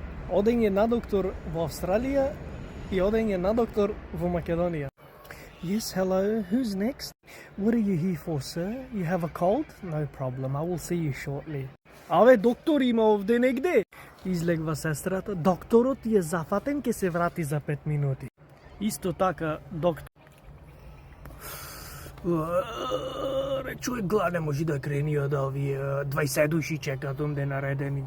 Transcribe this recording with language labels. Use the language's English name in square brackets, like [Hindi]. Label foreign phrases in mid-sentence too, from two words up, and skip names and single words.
[Macedonian] Оден е на доктор во Австралија и оден е на доктор во Македонија. [English] Yes, hello, who's next? What are you here for, sir? You have a cold? No problem, I will see you shortly. [Macedonian] Аве, доктор има овде негде. Излегва сестрата. Докторот е зафатен, ке се врати за 5 минути. Исто така, доктор. Човек глад не може да крени од овие 20 души чекат онде наредени.